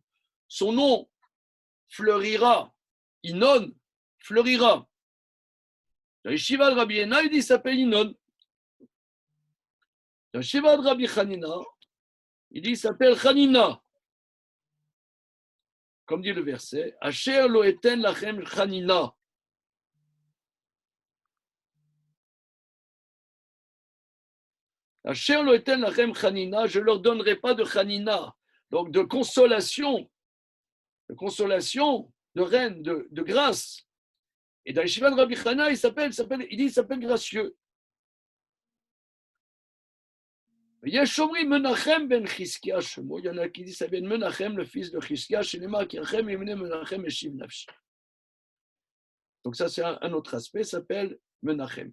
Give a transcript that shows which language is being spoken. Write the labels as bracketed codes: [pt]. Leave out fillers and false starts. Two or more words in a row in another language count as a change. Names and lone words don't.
[fr] Son nom fleurira. Inon fleurira. Dans les Shiva de Rabbi Yenai, il dit, il s'appelle Inon. Dans le Shiva de Rabbi Hanina, il dit, il s'appelle Hanina. Comme dit le verset, [he] אשר לא אתן לכם חנינה. אשר לא אתן לכם חנינה, [fr] je ne leur donnerai pas de Hanina, donc de consolation, de reine, de grâce. Et dans les Shiva de Rabbi Hanina, il s'appelle gracieux. Il y en a qui disent ça vient de Menachem, le fils de Chizkia, donc ça c'est un autre aspect, ça s'appelle Menachem.